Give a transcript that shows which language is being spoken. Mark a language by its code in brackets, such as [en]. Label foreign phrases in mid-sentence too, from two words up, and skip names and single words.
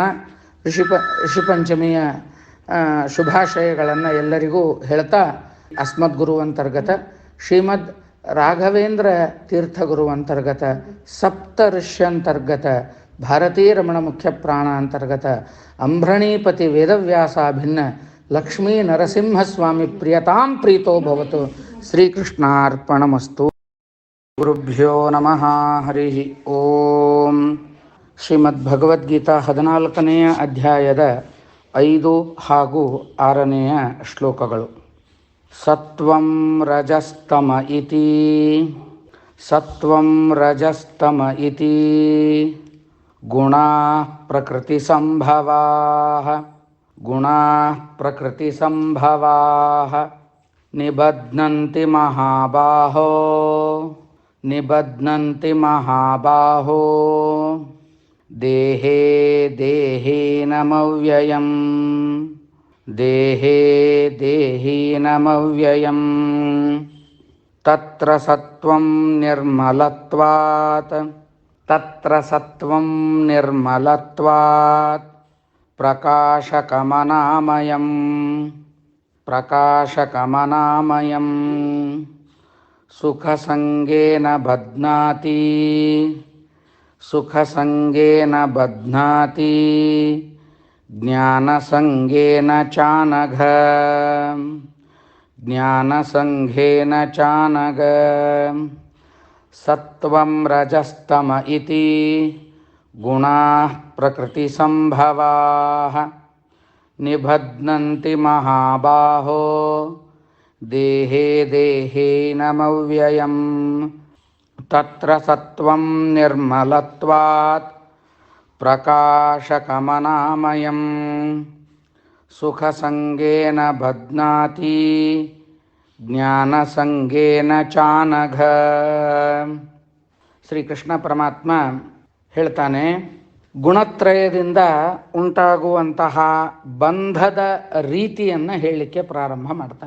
[kn] ಋಷಿಪಂಚಮಿಯ ಶುಭಾಶಯಗಳನ್ನು ಎಲ್ಲರಿಗೂ ಹೇಳ್ತಾ [sa] ಅಸ್ಮದ್ಗುರು ಅಂತರ್ಗತ ಶ್ರೀಮದ್ ರಾಘವೇಂದ್ರ ತೀರ್ಥಗುರು ಅಂತರ್ಗತ, ಸಪ್ತಋಷ್ಯಂತರ್ಗತ, ಭಾರತೀರಮಣ ಮುಖ್ಯ ಪ್ರಾಣ ಅಂತರ್ಗತ, ಅಂಬ್ರಣೀಪತಿ ವೇದವ್ಯಾಸಾಭಿನ್ನ ಲಕ್ಷ್ಮೀ ನರಸಿಂಹಸ್ವಾಮಿ ಪ್ರಿಯತಾಂ ಪ್ರೀತೋ ಭವತು. ಶ್ರೀಕೃಷ್ಣಾರ್ಪಣಮಸ್ತು. ಗುರುಭ್ಯೋ ನಮಃ. ಹರಿ ಓಂ. [kn] ಶ್ರೀಮದ್ಭಗವದ್ಗೀತಾ 14ನೇ ಅಧ್ಯಾಯದ 5 ಹಾಗೂ 6ನೆಯ ಶ್ಲೋಕಗಳು. [sa] ಸತ್ವಂ ರಜಸ್ತಮ ಇತಿ, ಸತ್ವಂ ರಜಸ್ತಮ ಇತಿ ಗುಣಾ ಪ್ರಕೃತಿ ಸಂಭವಾಃ, ಗುಣಾ ಪ್ರಕೃತಿ ಸಂಭವಾಃ ನಿಬಧ್ನಂತಿ ಮಹಾಬಾಹೋ, ನಿಬಧ್ನಂತಿ ಮಹಾಬಾಹೋ ದೇಹೇ ದೇಹೇನಮವ್ಯಯಂ, ದೇಹೇ ದೇಹೀನಮವ್ಯಯಂ ತತ್ರ ಸತ್ವಂ ನಿರ್ಮಲತ್ವಾತ್, ತತ್ರ ಸತ್ವಂ ನಿರ್ಮಲತ್ವಾತ್ ಪ್ರಕಾಶಕಮನಾಮಯಂ, ಪ್ರಕಾಶಕಮನಾಮಯಂ ಸುಖಸಂಗೇನ ಬಧ್ನಾತಿ, ಸುಖಸಂಗೇನ ಬಧ್ನಾತಿ ಜ್ಞಾನಸಂಗೇನ ಚಾನಘ, ಜ್ಞಾನಸಂಘೇನ ಚಾನಘ. ಸತ್ವಂ ರಜಸ್ತಮ ಇತಿ ಗುಣಾಃ ಪ್ರಕೃತಿ ಸಂಭವಾಃ ನಿಬಧ್ನಂತಿ ಮಹಾಬಾಹೋ ದೇಹೇ ದೇಹೇನಮವ್ಯಯಂ ತತ್ರ ಸತ್ವಂ ನಿರ್ಮಲತ್ವಾತ್ ಪ್ರಕಾಶಕಮನಾಮಯಂ ಸುಖಸಂಗೇನ ಬಧ್ನಾತಿ ಜ್ಞಾನಸಂಗೇನ ಚಾನಘ. [kn] ಶ್ರೀಕೃಷ್ಣ ಪರಮಾತ್ಮ ಹೇಳ್ತಾನೆ, ಗುಣತ್ರಯದಿಂದ ಉಂಟಾಗುವಂತಹ ಬಂಧದ ರೀತಿಯನ್ನು ಹೇಳಲಿಕ್ಕೆ ಪ್ರಾರಂಭ ಮಾಡ್ತಾನೆ.